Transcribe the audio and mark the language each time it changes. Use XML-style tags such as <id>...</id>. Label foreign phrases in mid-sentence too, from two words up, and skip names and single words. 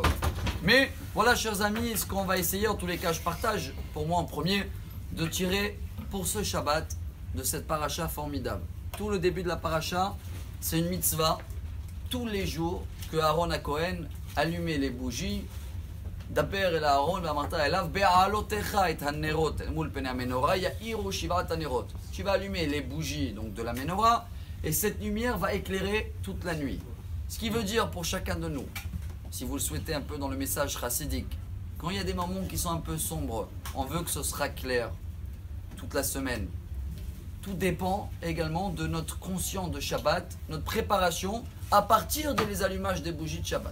<fr>Mais voilà, chers amis, ce qu'on va essayer, en tous les cas, je partage pour moi en premier, de tirer pour ce Shabbat de cette paracha formidable. Tout le début de la paracha, c'est une mitzvah, tous les jours, que Aaron à Cohen allumait les bougies.</fr> <he>דבר אל אהרן ואמרת אליו בעלותיך את הנרות מול פני המנורה יאירו שבעת הנרות.</he> <fr>Tu vas allumer les bougies donc de la menorah et cette lumière va éclairer toute la nuit. Ce qui veut dire pour chacun de nous, si vous le souhaitez un peu dans le message chassidique, quand il y a des moments qui sont un peu sombres, on veut que ce sera clair toute la semaine. Tout dépend également de notre conscience de Shabbat, notre préparation à partir des allumages des bougies de Shabbat.</fr>